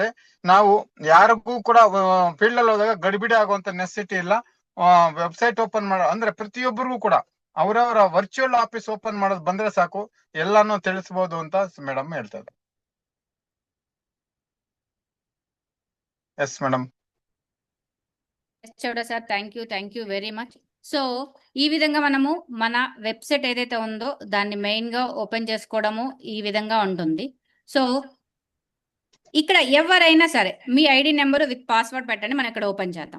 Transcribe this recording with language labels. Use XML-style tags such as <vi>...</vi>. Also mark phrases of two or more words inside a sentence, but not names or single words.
<kn>ನಾವು ಯಾರಿಗೂ ಕೂಡ ಫೀಲ್ಡ್ ಅಲ್ಲಿ ಹೋದಾಗ ಗಡಿಬಿಡಿ ಆಗುವಂತ ನೆಸೆಸಿಟಿ ಇಲ್ಲ.</kn> <en>website open</en> <kn>ಅಂದ್ರೆ ಪ್ರತಿಯೊಬ್ಬರಿಗೂ ಕೂಡ ಅವರವರ</kn> <en>virtual office open</en> <kn>ಮಾಡೋದು ಬಂದ್ರೆ ಸಾಕು, ಎಲ್ಲಾನು ತಿಳಿಸಬಹುದು ಅಂತ ಮೇಡಮ್ ಹೇಳ್ತಾರೆ.</kn> <en>yes madam.</en> <te>చౌడ సార్,</te> <en>thank you very much.</en> <te>సో ఈ విధంగా మనము మన వెబ్సైట్ ఏదైతే ఉందో దాన్ని మెయిన్ గా ఓపెన్ చేసుకోవడము ఈ విధంగా ఉంటుంది. సో ఇక్కడ ఎవరైనా సరే మీ</te> <en>ID number with password</en> <te>పెట్టండి, మనం ఇక్కడ ఓపెన్ చేద్దాం.</te>